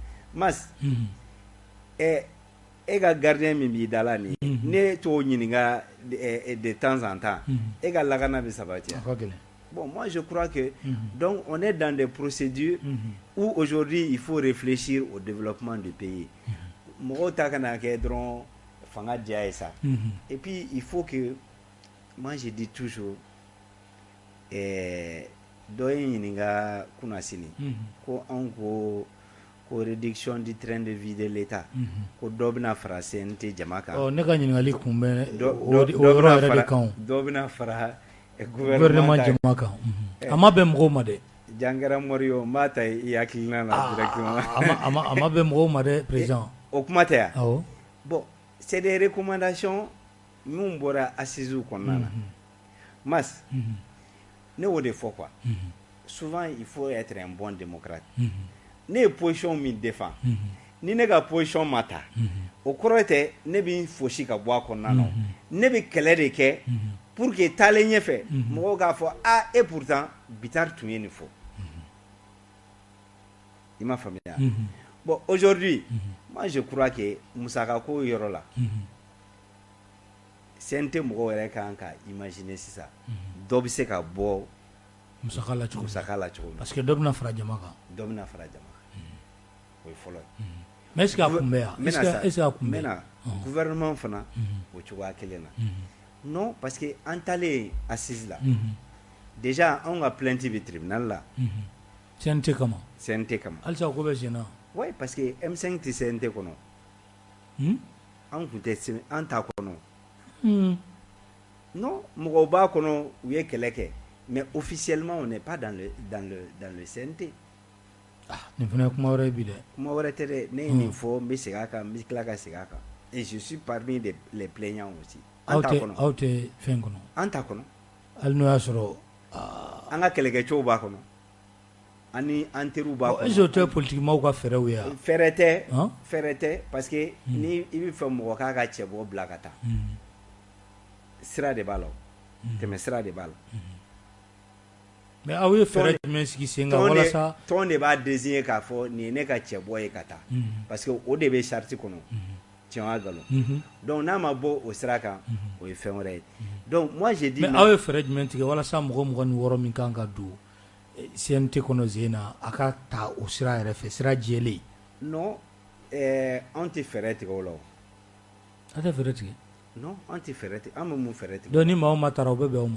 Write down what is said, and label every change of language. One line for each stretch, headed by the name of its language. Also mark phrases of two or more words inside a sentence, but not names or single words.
Bambara: Mas, et gardien Mimi Dalani, ne to ɲininka
French: de temps en temps,
Bambara: et lagana be sabati.
French: Bon, moi je crois que donc on est dans des procédures où aujourd'hui il faut réfléchir au développement du pays.
Bambara: Mɔgɔw ta kana kɛ dɔrɔn fanga diya ye sa.
French: Et puis il faut que, moi je dis toujours,
Bambara: dɔ ye ɲininka kunasini ko anw ko ko
French: réduction du train de vie de l'État
Bambara: ko dɔ bɛna fara CNT jama kan ne ka ɲininkali kun bɛ o yɔrɔ yɛrɛ de kan dɔ bɛna fara gouvernement jama kan a ma bɛn mɔgɔw ma dɛ Jangara Morio n b'a ta i hakilina na directement a ma bɛn mɔgɔw ma dɛ président o kuma tɛ yan awɔ
French: bon c'est des recommandations
Bambara: min bɔra assises kɔnɔna na Mas ne y'o de fɔ
French: quoi souvent il faut être un bon démocrate
Bambara: ne ye position min défend ni ne ka position ma ta o kɔrɔ tɛ ne bɛ fosi ka bɔ a kɔnɔna na ne bɛ kɛlɛ de kɛ
French: pour que
Bambara: taalen ɲɛfɛ mɔgɔw k'a fɔ
French: et pourtant
Bambara: Bitar tun ye nin fɔ i m'a faamuya
French: bon aujourd'hui moi je crois que
Bambara: musaka ko yɔrɔ la CNT mɔgɔw yɛrɛ kan ka imaginer sisan dɔ bɛ se ka bɔ musaka la cogo min
French: parce que
Bambara: dɔ bɛna fara jama kan o ye fɔlɔ ye
French: mais est-ce que
Bambara: a kun bɛ yan
French: est-ce que
Bambara: a kun bɛ yan gouvernement fana o cogoya kelen na
French: non parce que
Bambara: an taalen assise la déjà anw ka plainte bɛ tribunal la CNT kama halisa ko bɛ sen na
French: oui parce que
Bambara: M5 tɛ CNT kɔnɔ an kun tɛ an t'a kɔnɔ non mɔgɔw b'a kɔnɔ u ye kɛlɛ kɛ
French: mais officiellement on n'est pas dans le CNT
Bambara: nin fana ye kuma wɛrɛ ye bi dɛ kuma wɛrɛ tɛ dɛ ne ye nin fɔ n bɛ segin a kan n bɛ tila ka segin a kan
French: et je suis parmi les plaignants aussi
Bambara: aw tɛ fɛn kɔnɔ an t'a kɔnɔ hali n'o y'a sɔrɔ an ka kɛlɛkɛcɛw b'a kɔnɔ ani an teriw b'a kɔnɔ
French: est-ce que
Bambara: o tɛ politique maaw ka fɛɛrɛw ye wa fɛɛrɛ tɛ
French: parce que
Bambara: ni i bɛ fɛ mɔgɔ k'a ka cɛbɔ bila ka taa sira de b'a la tɛmɛ sira de b'a la mais aw ye fɛɛrɛ jumɛn sigi sen kan walasa tɔn de b'a désigner k'a fɔ nin ye ne ka cɛbɔ ye ka taa
French: parce que
Bambara: o de bɛ charte kɔnɔ tiɲɛ nkalon donc n'a ma bɔ o sira kan o ye fɛn wɛrɛ ye
French: donc moi j'ai dit mais
Bambara: aw ye fɛɛrɛ jumɛn tigɛ walasa mɔgɔ 26 min kan ka don CNT kɔnɔ zen na a ka ta o sira yɛrɛ fɛ sira jɛlen non an tɛ fɛɛrɛ tigɛ o la o a tɛ fɛɛrɛ tigɛ non an tɛ fɛɛrɛ tigɛ an bɛ mun fɛɛrɛ tigɛ donc ni maa o maa taara o bɛ bɛn o ma